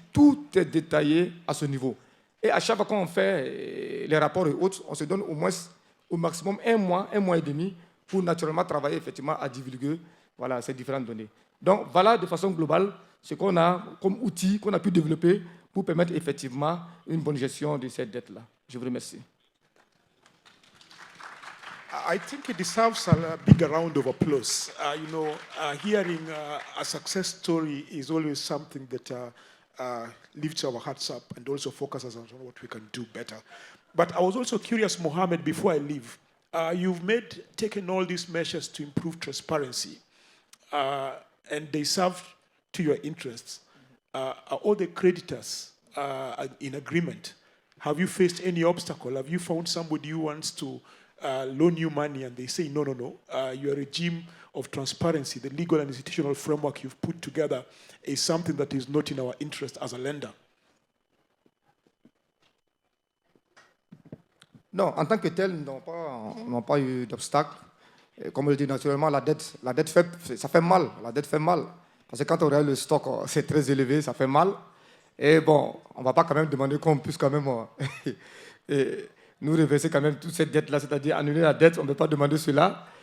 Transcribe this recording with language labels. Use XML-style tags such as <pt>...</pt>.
<fr>Tout est détaillé à ce niveau. Et à chaque fois qu'on fait les rapports et autres, on se donne au moins, au maximum, un mois et demi pour naturellement travailler effectivement à divulguer, voilà, ces différentes données. Donc voilà de façon globale ce qu'on a comme outil qu'on a pu développer pour permettre effectivement une bonne gestion de cette dette-là. Je vous remercie.</fr> <en>I think it deserves a bigger round of applause. Hearing a success story is always something that lifts our hearts up and also focuses on what we can do better. But I was also curious, Mohammed, before I leave, you've taken all these measures to improve transparency, and they serve to your interests. Are all the creditors in agreement? Have you faced any obstacle? Have you found somebody who wants to loan you money and they say, no, your regime of transparency, the legal and institutional framework you've put together is something that is not in our interest as a lender?</en> <fr>Non, en tant que tel, nous n'avons pas eu d'obstacle. Comme je le dis naturellement, la dette ça fait mal. La dette fait mal. Parce que quand on regarde le stock, c'est très élevé, ça fait mal. Et bon, on ne va pas quand même demander qu'on puisse quand même nous reverser quand même toute cette dette-là, c'est-à-dire annuler la dette. On ne peut pas demander cela.</fr>